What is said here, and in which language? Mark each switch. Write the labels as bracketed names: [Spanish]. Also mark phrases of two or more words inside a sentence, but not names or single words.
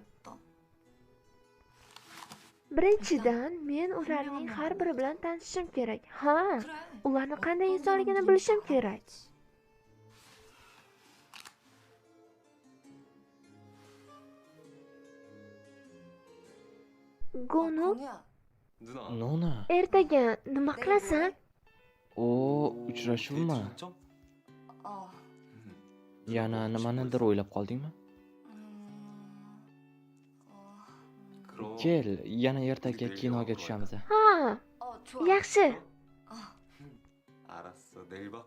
[Uzbek] Birinchidan, men ularning har biri bilan tanishishim kerak. Ha, ularni qanday insonligini bilishim kerak. Gonu, [Korean] 건우야, 누나. [Uzbek] Nona. ertaga nima qilasan? O, uchrashuvmi? [Korean] 어, [Uzbek] Yana nimanidir o'ylab qoldingmi? Kel, yana ertaga kinoga tushamiz. Ha, [Korean] 좋아. [Uzbek] yaxshi. [Korean] 알았어. 내일 봐.